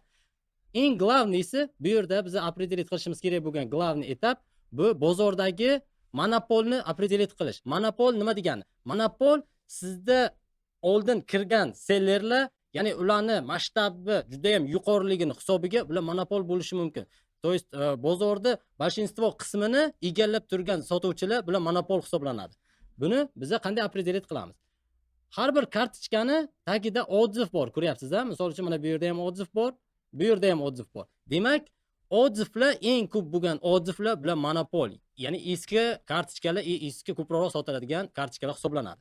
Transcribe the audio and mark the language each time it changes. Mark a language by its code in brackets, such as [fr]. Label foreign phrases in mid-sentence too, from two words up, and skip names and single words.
[uz] Eng главныйsi bu yerda biza определить qilishimiz kerak bo'lgan главный etap bu bozordagi monopolni определить qilish. Monopol nima degani? Monopol sizda oldin kirgan sellerlar, ya'ni ularni masshtabi juda ham yuqoriligini hisobiga bular monopol bo'lishi mumkin. [ru] То есть [uz] bozorda большинство qismini egallab turgan sotuvchilar bular monopol hisoblanadi. Buni biza qanday определить qilamiz? Har bir kartochkani tagida отзыв bor, ko'ryapsiz-a? Misol uchun mana bu yerda ham отзыв bor, bu yerda ham отзыв bor. Demak, отзывlar eng ko'p bo'lgan отзывlar bilan monopol, ya'ni eski kartochkalar, eski ko'proq sotiladigan kartochkalar hisoblanadi.